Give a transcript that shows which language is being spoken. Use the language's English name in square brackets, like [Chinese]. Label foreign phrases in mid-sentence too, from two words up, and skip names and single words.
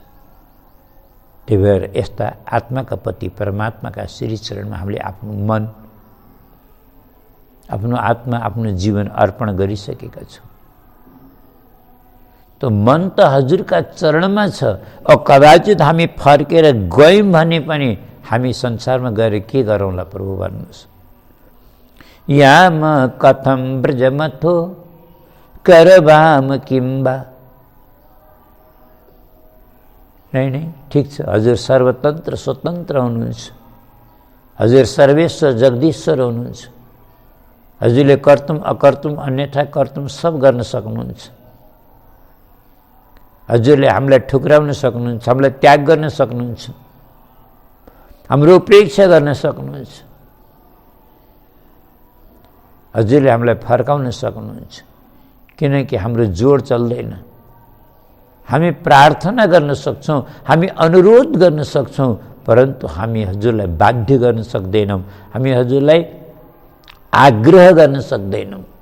[Nepali] त्यही भएर यस्ता आत्माका पति परमात्माका श्री चरणमा हामीले आफ्नो मन, आफ्नो आत्मा, आफ्नो जीवन अर्पण गरिसकेका छौँ। तो मन त हजुरका चरणमा छ। अब कदाचित हामी फर्केर गयौँ भने पनि हामी संसारमा गएर के गरौँला प्रभु भन्नुहोस्। [Sanskrit] याम कथम ब्रजमथो करवाम किम्बा। [Nepali] नहीं, ठीक छ, हजुर सर्वतन्त्र स्वतन्त्र हुनुहुन्छ, हजुर सर्वेश्वर जगदीश्वर हुनुहुन्छ, हजुरले [Sanskrit] कर्तुम अकर्तुम अन्यथा कर्तुम [Nepali] सब गर्न सक्नुहुन्छ। हजुरले हामीलाई ठुक्राउन सक्नुहुन्छ, हामीलाई त्याग गर्न सक्नुहुन्छ, हाम्रो उपेक्षा गर्न सक्नुहुन्छ, हजुरले हामीलाई फर्काउन सक्नुहुन्छ। किनकि हाम्रो जोड चल्दैन। हामी प्रार्थना गर्न सक्छौँ, हामी अनुरोध गर्न सक्छौँ, परन्तु हामी हजुरलाई बाध्य गर्न सक्दैनौँ, हामी हजुरलाई आग्रह गर्न सक्दैनौँ।